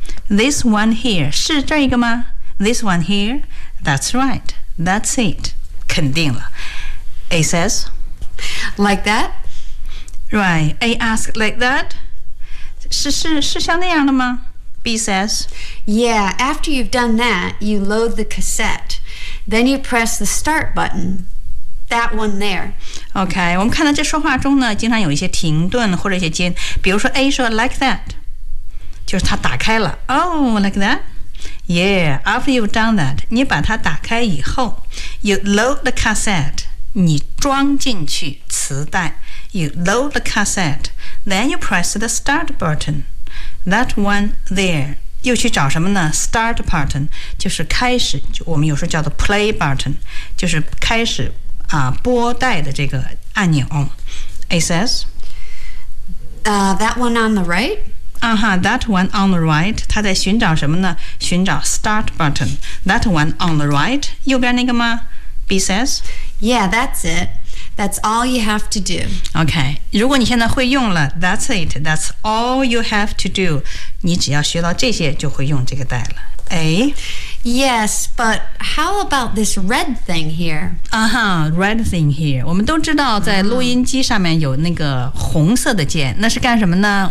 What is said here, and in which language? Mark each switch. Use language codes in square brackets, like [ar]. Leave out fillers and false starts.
[en] This one here [zh] 是这个吗 [en] This one here That's right, that's it [zh] 肯定了 [en] A says Like that Right, A asks like that [zh] 是像那样的吗 [en] B says Yeah, after you've done that You load the cassette Then you press the start buttonThat one there. [zh] Okay, 我们看到这说话中呢，经常有一些停顿或者一些间。比如说 A 说 like that, 就是它打开了。 [en] Oh, like that? Yeah, after you've done that, [zh] 你把它打开以后 [en] you load the cassette, [zh] 你装进去磁带。 [en] You load the cassette, then you press the start button. That one there. [zh] 又去找什么呢 ?Start button, 就是开始就我们有时候叫做 play button, 就是开始播带的这个按钮 A says [en] That one on the right That one on the right [zh] 他在寻找什么呢寻找 [en] start button That one on the right [zh] 右边那个吗 [en] B says Yeah, that's it That's all you have to do [zh] OK 如果你现在会用了 [en] That's it That's all you have to do [zh] 你只要学到这些就会用这个带了 A [en] Yes, but how about this red thing here? Uh-huh, red thing here. [zh] 我们都知道在录音机上面有那个红色的键，那是干什么呢？